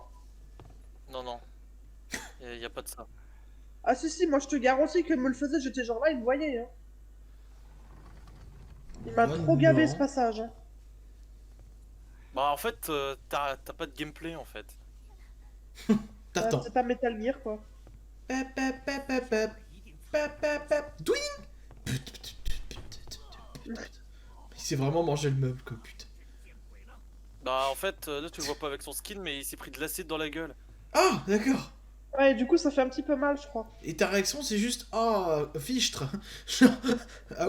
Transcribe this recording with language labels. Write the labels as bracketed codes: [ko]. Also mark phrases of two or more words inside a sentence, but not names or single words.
[fr] Non, non. Y a pas de ça. Ah si, si, moi je te garantis que me le faisait, j'étais genre là, il me voyait. Hein. Il m'a Oh trop gavé non. ce passage. Hein. Bah, en fait, t'as pas de gameplay en fait. T'attends. C'est pas Metal Gear quoi. Pep, pep, pep, pep, pep. Pep, pep, pep. Douing. Il s'est vraiment mangé le meuble, quoi, putain. Bah, en fait, là tu le vois pas avec son skin, mais il s'est pris de l'acide dans la gueule. Ah, d'accord. Ouais, et du coup, ça fait un petit peu mal, je crois. Et ta réaction, c'est juste oh, fichtre. Genre, ah